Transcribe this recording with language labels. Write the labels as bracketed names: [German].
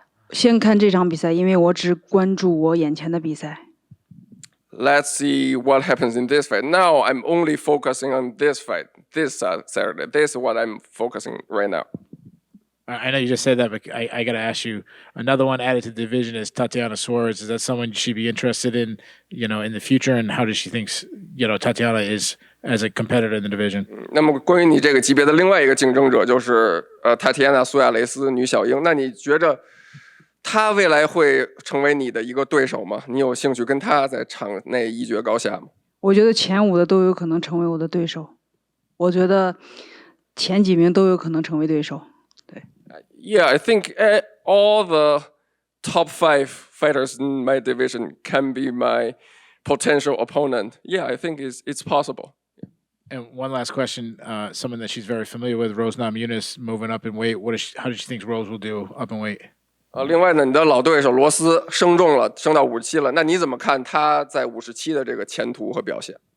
[Chinese] 先看这场比赛，因为我只关注我眼前的比赛。 [English] Let's see what happens in this fight. Now I'm only focusing on this fight, this Saturday. This is what I'm focusing right now. I know you just said that, but I got to ask you. Another one added to the division is Tatiana Suarez. Is that someone she'd be interested in, in the future? And how does she think, Tatiana is as a competitor in the division? [Chinese] 那么关于你这个级别的另外一个竞争者就是塔提安娜·苏亚雷斯女小鹰。那你觉着她未来会成为你的一个对手吗？你有兴趣跟她在场内一决高下吗？我觉得前5的都有可能成为我的对手。我觉得前几名都有可能成为对手。对。 [English] Yeah, I think all the top 5 fighters in my division can be my potential opponent. Yeah, I think it's possible. And one last question, someone that she's very familiar with, Rose Namajunas, moving up in weight. How does she think Rose will do up in weight? [Chinese] 另外呢，你的老对手罗斯升重了，升到57了。那你怎么看他在57的这个前途和表现？